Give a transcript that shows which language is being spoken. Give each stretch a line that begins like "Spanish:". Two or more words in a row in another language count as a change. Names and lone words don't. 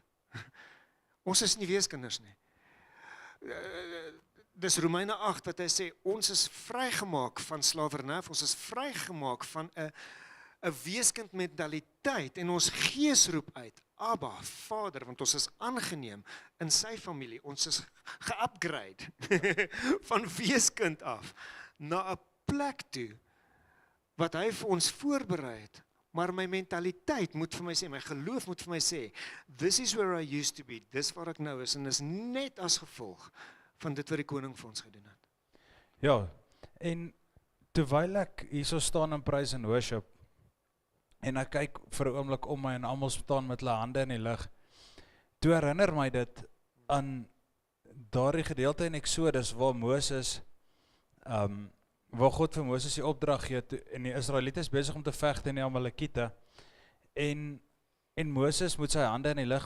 Afrikaans: Ons is nie weeskinders nie. Dis Romeine 8 wat hy sê, ons is vrygemaak van slawerny, ons is vrygemaak van 'n weeskind mentaliteit en ons gees roep uit, Abba, Vader, want ons is aangeneem in sy familie. Ons is ge-upgrade van weeskind af na 'n plek toe wat hy vir ons voorberei het. Maar my mentaliteit moet vir my sê, my geloof moet vir my sê,
English: this is where I used to be,
Afrikaans: dis waar ek nou is, en is net as gevolg van dit wat die koning vir ons gedoen het. Ja, en terwyl ek hierso staan in
English: praise and worship,
Afrikaans: en ek kyk vir 'n oomblik om my en almal staan met hulle hande in die lug, toe herinner my dit aan daardie gedeelte in Exodus waar Moses, waar God vir Moses die opdrag gee, en die Israeliete is besig om te veg teen die Amalekiete, en Moses moet sy hande in die lug hou.